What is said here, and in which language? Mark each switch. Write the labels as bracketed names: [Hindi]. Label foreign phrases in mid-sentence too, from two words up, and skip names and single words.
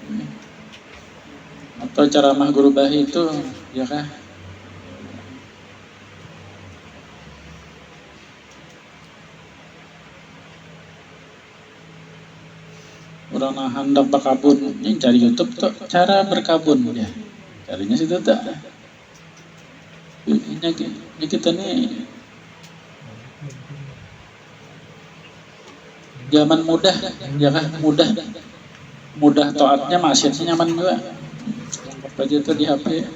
[Indonesian] Atau ceramah guru bahi itu ya kah? Orang hendak berkabun, ini cari YouTube tuh cara berkabun ya. Carinya situ tak. Ini kita nih zaman mudah, ya kan mudah taatnya maksiatnya nyaman juga. Lengkap aja itu di HP.